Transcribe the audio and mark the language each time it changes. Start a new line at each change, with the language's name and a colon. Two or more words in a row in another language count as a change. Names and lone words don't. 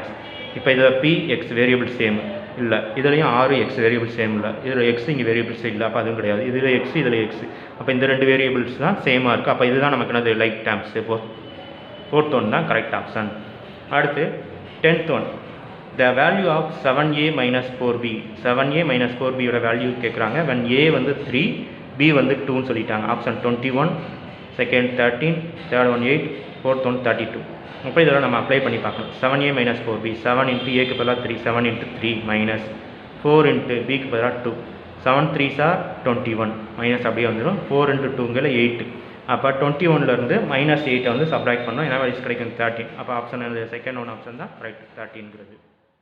Tamil: இப்போ இதில் px
English: variable same
Tamil: இல்லை, இதுலேயும் 6x
English: variable same
Tamil: இல்லை, இதில் எக்ஸ் இங்கே வேரியபிள்ஸ் இல்லை, அப்போ அதுவும் கிடையாது. இதில் எக்ஸ், இதில் எக்ஸ், அப்போ இந்த ரெண்டு வேரியபிள்ஸ் தான் சேமாக இருக்குது. அப்போ இதுதான் நமக்கு என்னது
English: like terms. fourth one தான் correct option. அடுத்து 10th one, the value of 7a - 4b.
Tamil: 7a - 4b யோட வேல்யூ கேட்குறாங்க. when a வந்து 3, b வந்து 2ன்னு சொல்லிட்டாங்க.
English: option 21, second 13, third one 8, fourth one 32.
Tamil: அப்போ இதெல்லாம் நம்ம அப்ளை பண்ணி பார்க்கணும். 7a - 4b, 7 × a க்கு பதிலாக 3, 7 × 3 மைனஸ் 4 × b க்கு பதிலாக 2,
English: 7 3s are 21
Tamil: மைனஸ் அப்படியே வந்துடும். 4 × 2 8. அப்போ 21லேருந்து -8 வந்து சப்ராக்ட் பண்ணோம், ஏன்னா வேல்யூஸ் கிடைக்கும் 13. அப்போ
English: option second one option
Tamil: தான் ரைட், 13ங்கிறது.